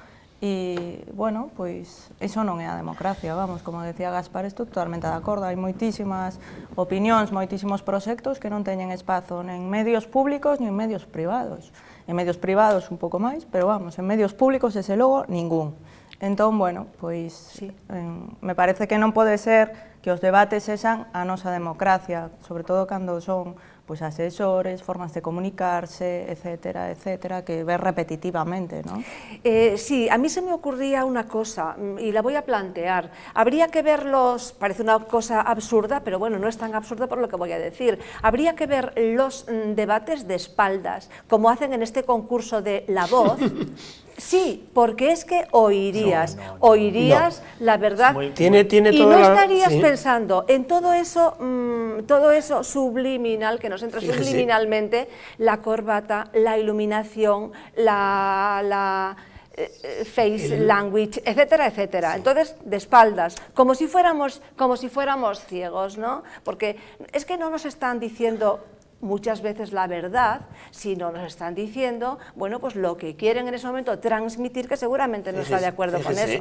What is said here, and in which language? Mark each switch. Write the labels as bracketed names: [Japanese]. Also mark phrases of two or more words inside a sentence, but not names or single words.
[Galician] E, bueno, pois, iso non é a democracia, vamos, como decía Gaspar, estou totalmente de acordo, hai moitísimas opinións, moitísimos proxectos que non teñen espazo nen medios públicos nin medios privados. En medios privados un pouco máis, pero vamos, en medios públicos, desde logo, ningún. Entón, bueno, pois, me parece que non pode ser que os debates sexan a nosa democracia, sobre todo cando son pues asesores, formas de comunicarse, etcétera, etcétera, que ves repetitivamente, ¿no? [Spanish] Sí, a mí se me ocurría una cosa, y la voy a plantear. Habría que verlos, parece una cosa absurda, pero bueno, no es tan absurda por lo que voy a decir. Habría que ver los debates de espaldas, como hacen en este concurso de La Voz. Sí, porque es que oirías la verdad, tiene y no estarías pensando en todo eso subliminal, que nos entra subliminalmente, la corbata, la iluminación, la [English] face language, [Spanish] etcétera, etcétera. Entonces, de espaldas, como si fuéramos ciegos, ¿no? Porque es que no nos están diciendo muchas veces la verdad, sino nos están diciendo, bueno, pues lo que quieren en ese momento transmitir, que seguramente no está de acuerdo con eso.